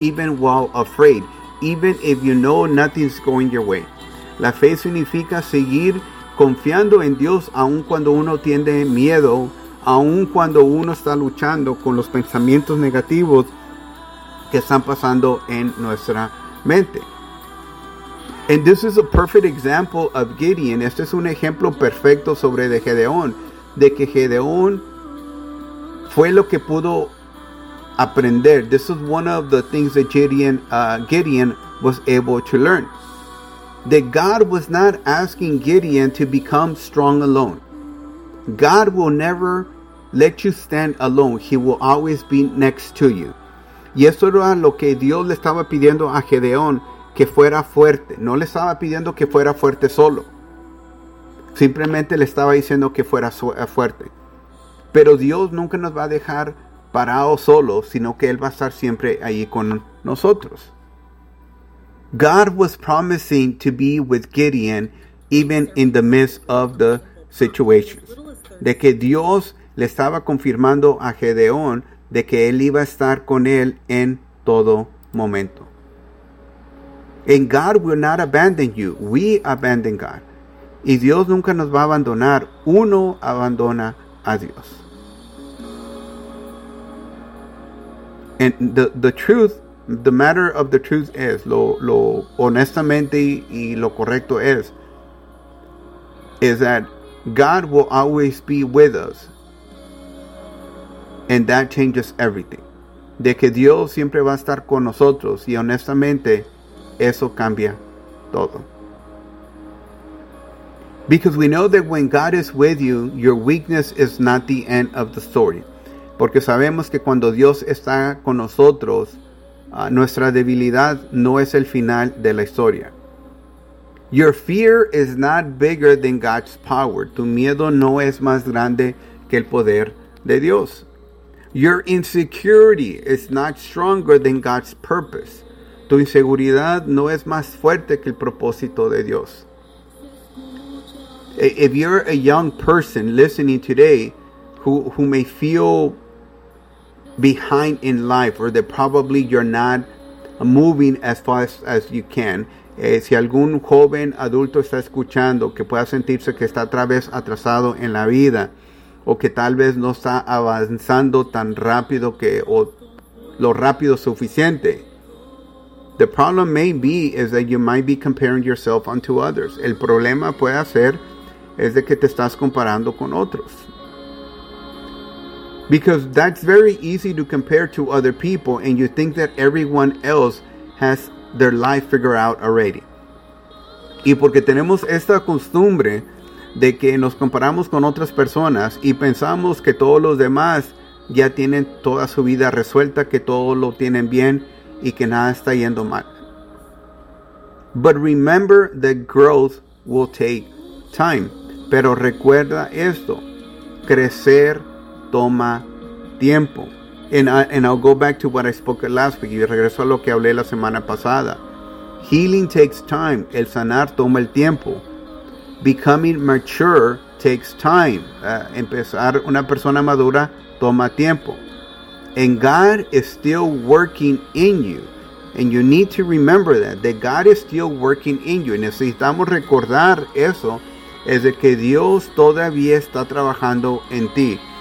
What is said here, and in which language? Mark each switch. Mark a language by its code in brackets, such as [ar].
[en] even while afraid, even if you know nothing's going your way. [es] La fe significa seguir confiando en Dios aun cuando uno tiene miedo, aun cuando uno está luchando con los pensamientos negativos que están pasando en nuestra mente. [en] And this is a perfect example of Gideon. [es] Este es un ejemplo perfecto sobre de Gedeón, de que Gedeón fue lo que pudo aprender. [en] This is one of the things that Gideon was able to learn. That God was not asking Gideon to become strong alone. God will never let you stand alone. He will always be next to you. [es] Y eso era lo que Dios le estaba pidiendo a Gedeón, que fuera fuerte. No le estaba pidiendo que fuera fuerte solo. Simplemente le estaba diciendo que fuera fuerte. Pero Dios nunca nos va a dejar parado solo, sino que Él va a estar siempre ahí con nosotros. [en] God was promising to be with Gideon even in the midst of the situations. [es] De que Dios le estaba confirmando a Gedeón de que Él iba a estar con él en todo momento. [en] And God will not abandon you. We abandon God. [es] Y Dios nunca nos va a abandonar. Uno abandona a Dios. [en] And the matter of the truth is, [es] lo honestamente y lo correcto [en] is that God will always be with us. And that changes everything. [es] De que Dios siempre va a estar con nosotros. Y honestamente, eso cambia todo. [en] Because we know that when God is with you, your weakness is not the end of the story. [es] Porque sabemos que cuando Dios está con nosotros, nuestra debilidad no es el final de la historia. [en] Your fear is not bigger than God's power. [es] Tu miedo no es más grande que el poder de Dios. [en] Your insecurity is not stronger than God's purpose. [es] Tu inseguridad no es más fuerte que el propósito de Dios. [en] If you're a young person listening today who may feel behind in life, or that probably you're not moving as fast as you can, [es] si algún joven adulto está escuchando que pueda sentirse que está otra vez atrasado en la vida, o que tal vez no está avanzando tan rápido que o lo rápido suficiente. [en] The problem may be is that you might be comparing yourself unto others. [es] El problema puede ser es de que te estás comparando con otros. [en] Because that's very easy to compare to other people and you think that everyone else has their life figured out already. [es] Y porque tenemos esta costumbre de que nos comparamos con otras personas y pensamos que todos los demás ya tienen toda su vida resuelta, que todo lo tienen bien y que nada está yendo mal. [en] But remember that growth will take time. [es] Pero recuerda esto, crecer toma tiempo. [en] And I'll go back to what I spoke last week, [es] y regreso a lo que hablé la semana pasada. [en] Healing takes time, [es] el sanar toma el tiempo. [en] Becoming mature takes time. [es] Empezar una persona madura toma tiempo. [en] And God is still working in you. And you need to remember that God is still working in you. [es] Necesitamos recordar eso, es de que Dios todavía está trabajando en ti.